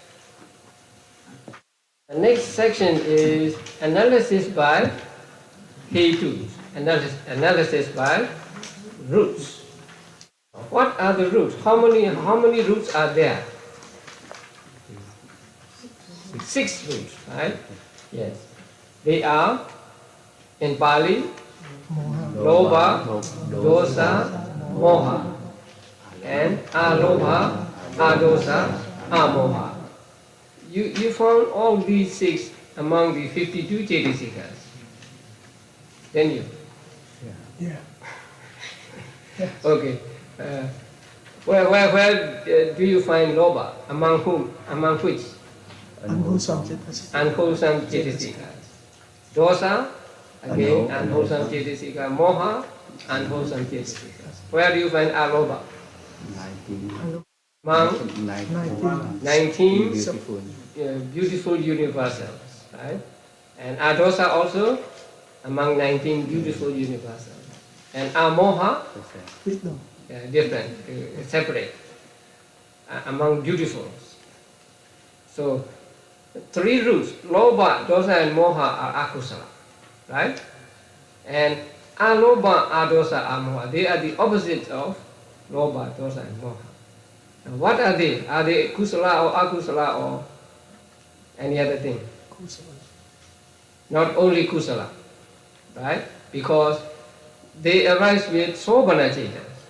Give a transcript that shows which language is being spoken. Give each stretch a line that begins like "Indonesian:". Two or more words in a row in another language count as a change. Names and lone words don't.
English: The next section is analysis by hetus, analysis by roots. What are the roots? How many roots are there? 6 roots, right? Yes. They are, in Pali,
Pali: lobha, dosa, moha,
English: and
Pali: alobha, adosa, amoha.
English: You found all these 6 among the 52 Chaitasikas, didn't you? Yeah. Okay. Where do you find lobha? Among whom? Among which? Unwholesome Chaitasikas. Unwholesome Chaitasikas. Dosa, again, unwholesome Chaitasika. Moha, unwholesome Chaitasikas. Where do you find alobha? 19. Among 19 beautiful universals, right? And adosa also among 19 beautiful universals. And amoha, Wisdom. different, separate, among beautifuls. So 3 roots,
Pali: lobha, dosa,
English: and moha are akusala, right? And
Pali: alobha, adosa, amoha,
English: they are the opposites of
Pali: lobha, dosa,
English: and moha. Now, what are they? Are they kusala or akusala or any other thing? Kusala. Not only kusala, right? Because they arise with
Pali: sobhana chaitas.